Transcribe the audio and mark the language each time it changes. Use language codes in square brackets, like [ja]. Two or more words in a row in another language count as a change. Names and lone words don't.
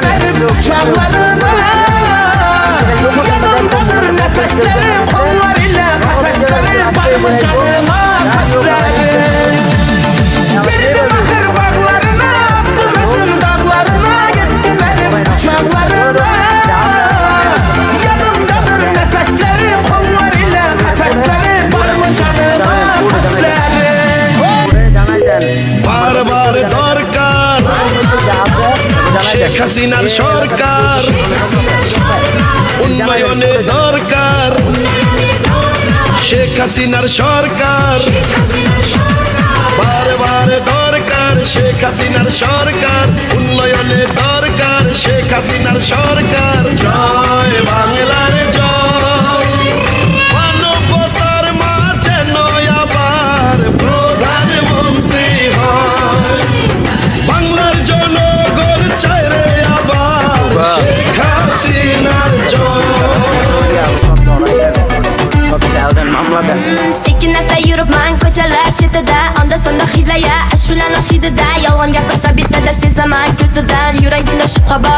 [tr] benim çağlarına Yanımdadır nefeslerim kollarıyla Kafeslerim var mı canıma kaslerim Girdim bakır bağlarına Attım özüm dağlarına Gittim benim çağlarına Yanımdadır nefeslerim kollarıyla Kafeslerim var mı canıma kaslerim [bn] বারবার দরকার শেখ হাসিনার সরকার উন্নয়নে দরকার শেখ হাসিনার সরকার বারবার দরকার শেখ হাসিনার সরকার উন্নয়নে দরকার শেখ হাসিনার সরকার জয় বাংলার জয় মানবতার মাঝে নয় আবার প্রধানমন্ত্রী হয় বাংলার জনগণ চায় রে আবার শেখ হাসিনার জয় [uz] Sekin asa yuribman ko'chalar chetida onda sonda hidlaya ashulalar hidida yolg'on gapirsa bitmada sezaman ko'zidan yuragimda shubha bor